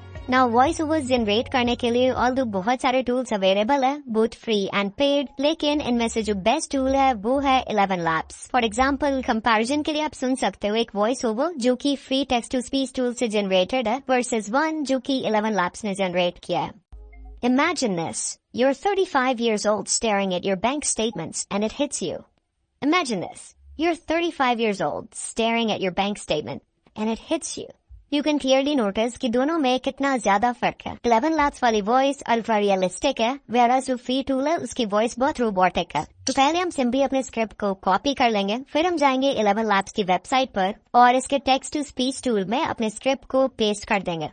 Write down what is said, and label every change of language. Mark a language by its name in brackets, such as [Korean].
[Hindi] Now voice overs generate करने के लिए ऑल्दो बहुत सारे टूल्स अवेलेबल है, [English] both free and paid, [Hindi] लेकिन इनमें से जो बेस्ट टूल है वो है 11 लैब्स। फॉर एग्जांपल कंपैरिजन के लिए आप सुन सकते हो एक वॉइस ओवर जो कि free text to speech tool से जनरेटेड है वर्सेस वन जो कि 11 लैब्स ने जनरेट किया है। [English] Imagine this. You're 35 years old staring at your bank statements and it hits you. Imagine this. You're 35 years old staring at your bank statement and it hits you. You can clearly notice [Hindi] कि दोनों में कितना ज्यादा फर्क है। 11 labs वाली voice ultra realistic है, whereas जो फ्री टूल है उसकी वॉइस बहुत रोबोटिक है। तो पहले हम सिंपली अपने स्क्रिप्ट को कॉपी कर लेंगे, फिर हम जाएंगे 11 लैब्स की वेबसाइट पर और इसके टेक्स्ट टू स्पीच टूल में अपने स्क्रिप्ट को पेस्ट कर देंगे।